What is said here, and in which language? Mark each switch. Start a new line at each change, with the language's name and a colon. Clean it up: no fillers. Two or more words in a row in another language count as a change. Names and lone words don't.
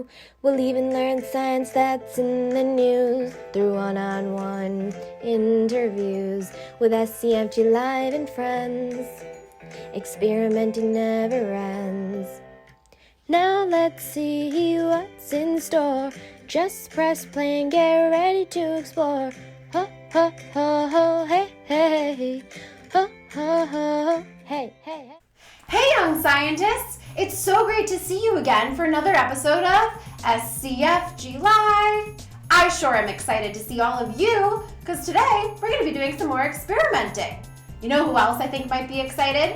English: We'll even learn science that's in the news through one-on-one interviews with SCFG Live and friends. Experimenting never ends. Now let's see what's in store. Just press play and get ready to explore. Ho, ho, ho, ho, hey, hey. Ho, ho, ho, hey, hey, hey. Hey, young scientists! It's so great to see you again for another episode of SCFG Live. I sure am excited to see all of you, because today we're going to be doing some more experimenting. You know who else I think might be excited?